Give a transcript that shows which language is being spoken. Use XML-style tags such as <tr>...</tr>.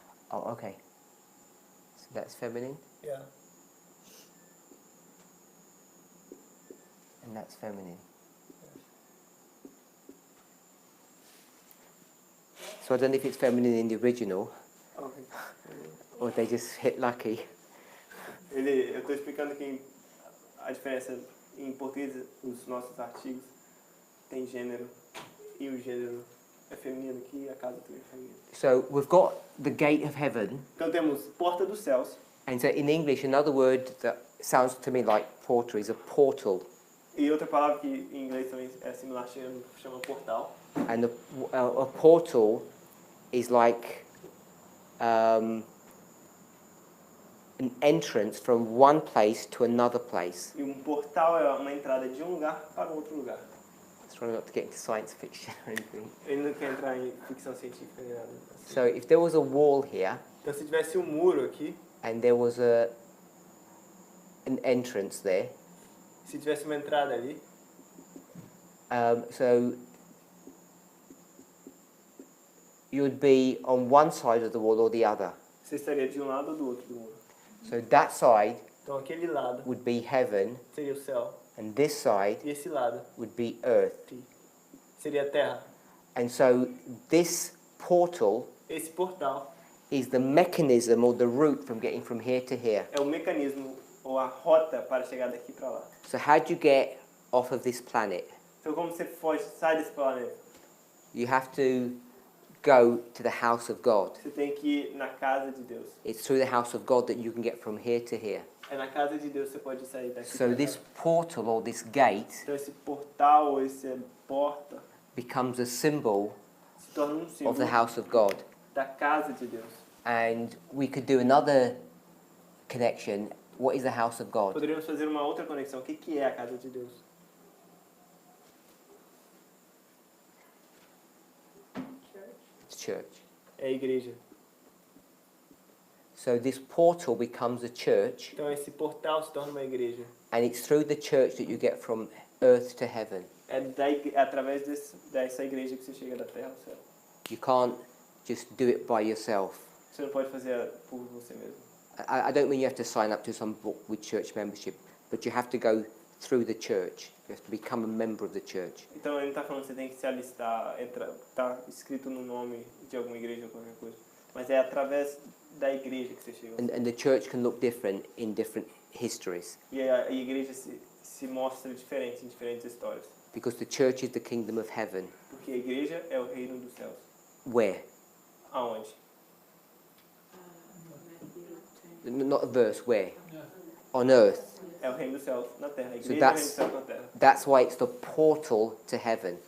<en>Oh, okay. So that's feminine, Yeah. and that's feminine. So I don't know if it's feminine in the original, Okay. or they just hit lucky.</en> <pt>Eu estou explicando que a diferença em português, os nossos artigos tem gênero e o gênero é feminino aqui e a casa também é feminina.</pt> <en>So we've got the gate of heaven,</en> <pt>Então temos porta dos céus</pt> <en>and so in English, another word that sounds to me like portal is a portal,</en> <pt>e outra palavra que em inglês também é similar chama portal.</pt> <en>and a portal is like an entrance from one place to another place.</en> <pt>E portal é uma entrada de lugar para outro lugar.</pt> <en>Let's try not to get into science fiction or anything.</en> <pt>Ele não quer entrar em ficção científica nem nada. Assim.</pt> <en>So if there was a wall here</en> <pt>Então se tivesse muro aqui,</pt> <en>and there was an entrance there,</en> <pt>se tivesse uma entrada ali,</pt> <en>so you would be on one side of the wall or the other.</en> <pt>você estaria de lado ou do outro do muro.</pt> <en>So that side</en> <pt>Então aquele lado</pt> <en>would be heaven,</en> <pt>seria o céu</pt> <en>and this side</en> <pt>e esse lado</pt> <en>would be earth.</en> <pt>seria a terra.</pt> <en>And so this portal</en> <pt>Esse portal</pt> <en>is the mechanism or the route from getting from here to here.</en> <pt>é o mecanismo ou a rota para chegar daqui para lá.</pt> <en>So how do you get off of this planet?</en> <pt>Então como você foge, sai desse planeta?</pt> <en>You have to go to the house of God.</en> <pt>Você tem que ir na casa de Deus.</pt> <en>It's through the house of God that you can get from here to here.</en> <pt>É na casa de Deus que você pode sair daqui.</pt> <en>So</en> <pt>pra</pt> <en>this</en> <pt>cá.</pt> <en>portal or this gate</en> <pt>Então esse portal ou essa porta</pt> <en>becomes a symbol</en> <pt>se torna um</pt> <en>of</en> <pt>símbolo</pt> <en>the house of God.</en> <pt>da casa de Deus.</pt> <en>And we could do another connection. What is the house of God?</en> <pt>Poderíamos fazer uma outra conexão. O que é a casa de Deus?</pt> <en>It's church.</en> <pt>É a igreja.</pt> <en>So this portal becomes a church,</en> <pt>Então esse portal se torna uma igreja.</pt> <en>and it's through the church that you get from earth to heaven.</en> <pt>É através dessa igreja que você chega da terra ao céu.</pt> <en>You can't just do it by yourself.</en> <pt>Você não pode fazer por você mesmo.</pt> <en>I don't mean you have to sign up to some book with church membership, but you have to go through the church. You have to become a member of the church.</en> <pt>Então ele não está falando que você tem que se alistar, tá escrito no nome de alguma igreja ou qualquer coisa. Mas é através da igreja que você chega.</pt> <en>And the church can look different in different histories,</en> <pt>E a igreja se mostra diferente em diferentes histórias.</pt> <en>because the church is the kingdom of heaven.</en> <pt>Porque a igreja é o reino dos céus.</pt> <en>Where?</en> <pt>Aonde?</pt> <en>Not a verse, where? Yeah. On earth.</en> <pt>É o reino dos céus na terra. A</pt> <en>So</en> <pt>igreja é o reino</pt> <en>that's-</en> <pt>dos céus na terra.</pt> <en>That's why it's the portal to heaven.</en>